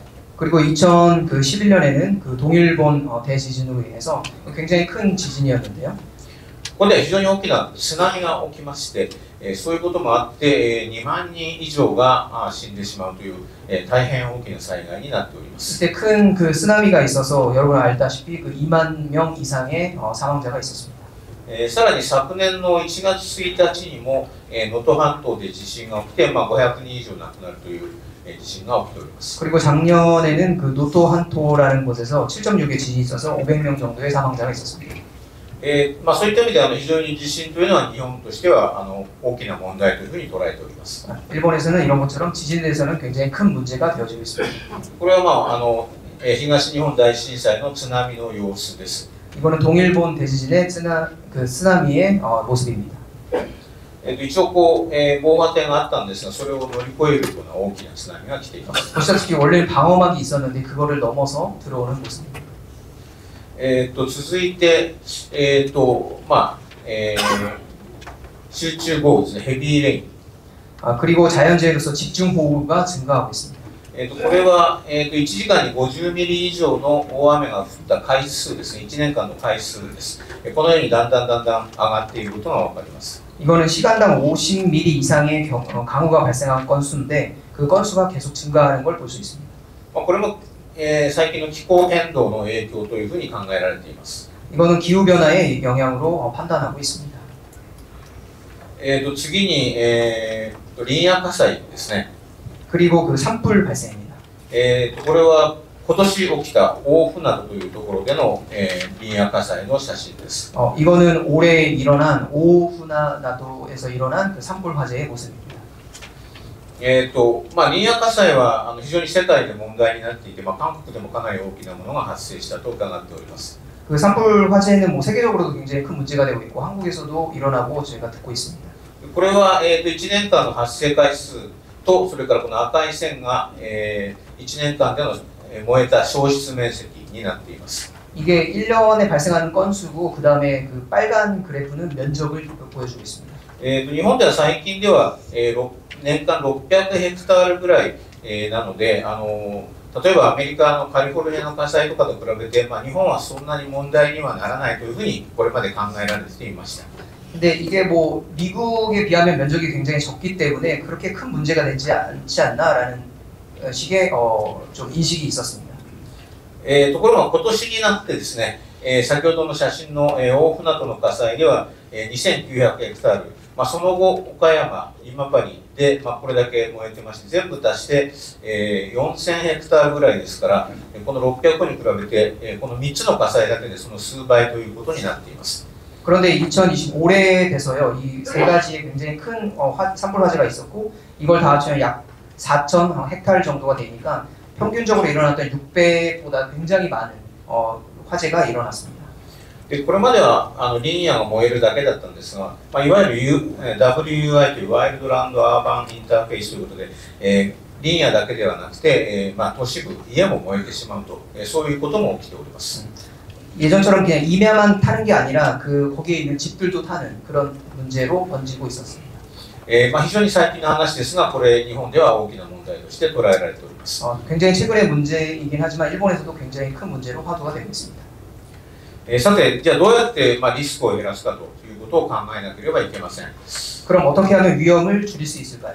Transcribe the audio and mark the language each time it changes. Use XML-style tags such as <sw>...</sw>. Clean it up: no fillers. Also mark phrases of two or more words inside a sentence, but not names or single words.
<ko>그리고 2011년에는 그 동일본 대지진으로 인해서 굉장히 큰 지진이었는데요.</ko> <ja>ここでは非常に大きな津波が起きまして、そういうこともあって2万人以上が死んでしまうという大変大きな災害になっております。</ja> <ko>그때 큰 그 쓰나미가 있어서 여러분 알다시피 그 2만 명 이상의 사망자가 있었습니다.</ko> <ja>さらに昨年の1月1日にも能登半島で地震が起きて、まあ、500人以上亡くなるという地震が起きております。</ja> <ko>그리고 작년에는 그 노토 한토라는 곳에서 7.6의 지진이 있어서 500명 정도의 사망자가 있었습니다.</ko> <ja>まあ、そういった意味で非常に地震というのは日本としては大きな問題というふうに捉えております。</ja> <ko>일본에서는 이런 것처럼 지진에 대해서는 굉장히 큰 문제가 되어지고 있습니다.</ko> <ja>これはまあ東日本大震災の津波の様子です。</ja> <ko>이거는 동일본 대지진의 쓰나미의 모습입니다.</ko> <ja>一応こう防波堤があったんですが、それを乗り越えるような大きな津波が来ています。</ja> <ko>보시다시피 원래는 방어막이 있었는데 그거를 넘어서 들어오는 모습입니다.</ko> <ja>続いてまあ集中豪雨ですね、</ja> <en>heavy rain.</en> <ko>그리고 자연재해로서 집중호우가 증가하고 있습니다.</ko> <ja>これは、1時間に50ミリ以上の大雨が降った回数ですね、1年間の回数です。このようにだんだん上がっていることが分かります。</ja> <ko>이거는 시간당 50mm 이상의 강우가 발생한 건수인데 그 건수가 계속 증가하는 걸 볼 수 있습니다.</ko> <ja>これも、最近の気候変動の影響というふうに考えられています。</ja> <ko>이거는 기후 변화의 영향으로 판단하고 있습니다.</ko> <ja>次に、林野火災ですね。</ja> <ko>그리고 그 산불 발생입니다.</ko> <ja>これは今年起きた大船渡というところでの、林野火災の写真です。</ja> <ko>이거는 올해 일어난 오후나도에서 일어난 그 산불 화재의 모습입니다.</ko> <ja>林野火災は非常に世界で問題になっていて、韓国でもかなり大きなものが発生したと伺っております。</ja> <ko>그 산불 화재는 뭐 세계적으로도 굉장히 큰 문제가 되고 있고 한국에서도 일어나고 저희가 듣고 있습니다.</ko> <ja>これは、1年間の発生回数とそれからこの赤い線が、1年間での燃えた焼失面積になっています。</ja> <ko>이게 1년에 발생하는 건수고 그 다음에 그 빨간 그래프는 면적을 보여주고 있습니다.</ko> <ja>日本では最近では、年間600ヘクタールぐらい、なので、例えばアメリカのカリフォルニアの火災とかと比べて、日本はそんなに問題にはならないというふうにこれまで考えられていました。</ja> <ko>근데 이게 뭐 미국에 비하면 면적이 굉장히 적기 때문에 그렇게 큰 문제가 되지 않지 않나라는 식의 좀 인식이 있었습니다.</ko> <ja>ところが今年になってですね、先ほどの写真の、大船渡の火災では、2900ヘクタール、その後岡山、今治で、これだけ燃えてまして全部足して、4000ヘクタールぐらいですから、この600に比べて、この3つの火災だけでその数倍ということになっています。</ja> <ko>그런데 2020 올해 돼서요, 이 세 가지의 굉장히 큰 산불 화재가 있었고 이걸 다 합치면 약 4,000 헥타르 정도가 되니까 평균적으로 일어났던 6배보다 굉장히 많은 화재가 일어났습니다.</ko> <ja>これまでは林野が燃えるだけだったんですが、いわゆる WUI という</ja> <en>wildland urban interface</en> <ja>ということで、林野だけではなくて、都市部、家も燃えてしまうと、そういうことも起きております。</ja> <ko>예전처럼 그냥 임야만 타는 게 아니라 그 거기에 있는 집들도 타는 그런 문제로 번지고 있었습니다.</ko> <ja>非常に最近の話ですが、これ日本では大きな問題として捉えられております。</ja> <ko>굉장히 최근의 문제이긴 하지만 일본에서도 굉장히 큰 문제로 화두가 되고 있습니다.</ko> <ja>さて、じゃあどうやって、リスクを減らすかということを考えなければいけません。</ja> <ko>그럼 어떻게 하면 위험을 줄일 수 있을까요?</ko>